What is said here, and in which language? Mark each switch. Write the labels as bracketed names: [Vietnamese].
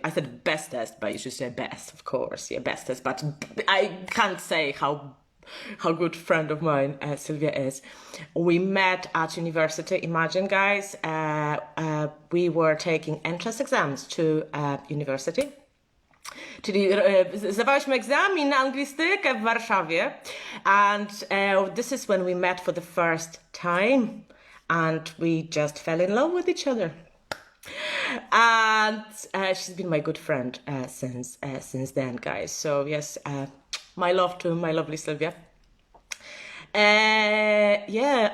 [English] I said bestest, but you should say best, of course. Yeah, bestest. But I can't say how good friend of mine Sylwia is. We met at university. Imagine, guys, we were taking entrance exams to university. [Polish] Czyli zdawałyśmy egzamin na anglistykę w Warszawie. [English] And this is when we met for the first time. And we just fell in love with each other. And she's been my good friend since then, guys. So yes, my love to my lovely Sylwia. Yeah.